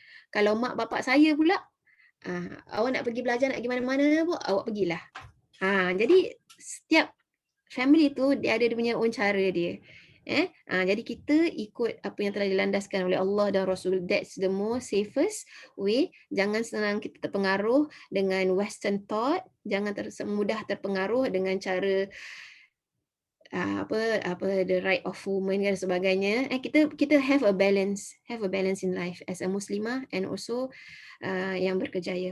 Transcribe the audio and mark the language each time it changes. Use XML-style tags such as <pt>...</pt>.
<ms>Kalau mak bapak saya pula, awak nak pergi belajar, nak pergi mana-mana pun, awak pergilah. Jadi setiap family tu dia ada dia punya own cara dia. Jadi kita ikut apa yang telah dilandaskan oleh Allah dan Rasul.</ms> <en>That's the most safest way.</en> <ms>Jangan senang kita terpengaruh dengan</ms> <en>western thought,</en> <ms>jangan mudah terpengaruh dengan cara</ms> <en>the right of woman</en> <ms>dan sebagainya. Kita</ms> <en>have a balance in life as a muslimah and also</en> <ms>yang berkejaya.</ms>